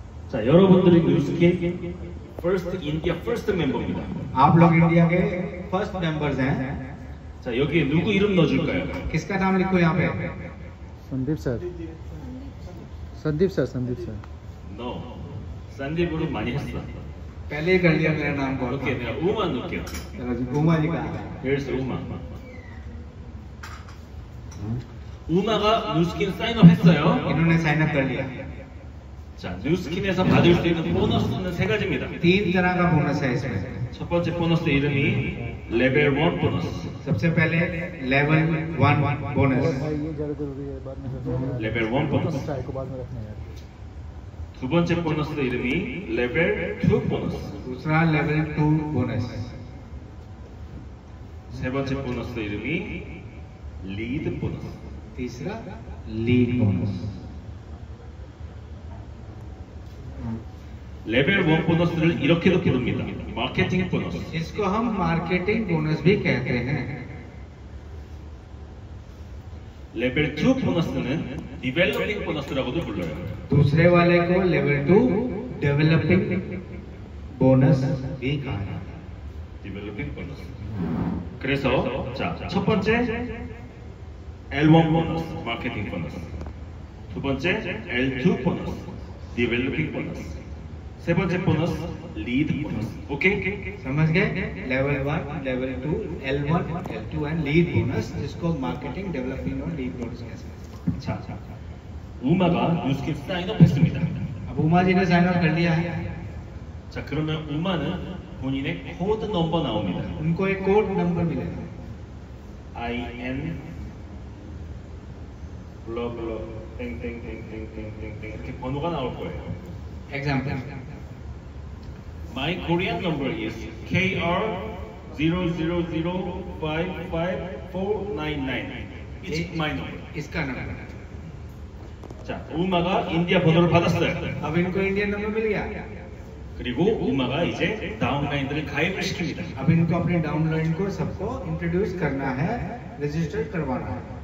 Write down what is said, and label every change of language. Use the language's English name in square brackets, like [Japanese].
[Korean] 자, 여러분들이 뉴스킨 First India First 멤버입니다. [Hindi] आप लोग India के फर्स्ट मेंबर्स हैं। [Korean] 자, 여기에 누구 이름 넣어줄까요? [Hindi] किसका नाम लिखो यहाँ पे? Sandeep sir. Sandeep sir, Sandeep sir. [English] No. [Korean] संदीप으로 많이 했어. [Hindi] पहले ही कर लिया मेरा नाम को। [Korean] 오케이, 내가 우만 넣을게요. [Hindi] चलो जी, उमा जी का। [English] Here's 우마. [Korean] 우마가 뉴스킨 사인업 했어요. [Hindi] इन्होंने साइन अप कर लिया। [Korean] 자, 뉴스킨에서 받을 수 있는 보너스는 세 가지입니다. [Hindi] 3 तरह का बोनस है इसमें। [Korean] 첫 번째 보너스 이름이 레벨 1 보너스. [Hindi] सबसे पहले लेवल 1 बोनस। ये ज़्यादा जरूरी है, बाद में रखना है। [Korean] 레벨 1 보너스. [Hindi] चाय को बाद में रखना है यार। [Korean] 두 번째 보너스 이름이 레벨 2 보너스. [Hindi] दूसरा लेवल 2 बोनस। [Korean] 세 번째 보너스 이름이 리드 보너스. [Hindi] तीसरा लीड बोनस। [Korean] 레벨 1 보너스를 이렇게도 부릅니다. 마케팅 보너스. [Hindi] इसको हम मार्केटिंग बोनस भी कहते हैं। [Korean] 레벨 2 보너스는 디벨로핑 보너스라고도 불러요. [Hindi] दूसरे वाले को लेवल 2 डेवलपिंग बोनस भी कहा जाता है। [Korean] 디벨로핑 보너스. 그래서 자, 첫 번째 L1 보너스, 마케팅 보너스. 두 번째 L2 보너스, 디벨로핑 보너스. 세 번째 보너스 리드 보너스. 오케이? [Hindi] समझ गए? Level 1, level 2, L1, L2 and lead bonus, जिसको मार्केटिंग, डेवलपिंग और लीड बोनस कहते हैं। [Korean] 자, 우마가 뉴스킨 사인업 했습니다. [Hindi] अब उमा जी ने साइन अप कर लिया है। [Korean] 자, 그러면 우마는 본인의 코드 넘버 나옵니다. [Hindi] उनको एक कोड नंबर मिलेगा। [Korean] IN 블러블러 땡땡땡땡땡땡땡 이렇게 번호가 나올 거예요. [English] Example, My Korean number is KR00055499. It's my number. [Hindi] इसका नंबर। [Korean] 자, 우마가 인디아 번호를 받았어요. [Hindi] अब इनको इंडियन नंबर मिल गया। [Korean] 그리고 우마가 이제 다운라인들을 가입을 시킵니다. [Hindi] अब इनको अपने डाउनलाइन को सबको इंट्रोड्यूस करना है, रजिस्टर करवाना है।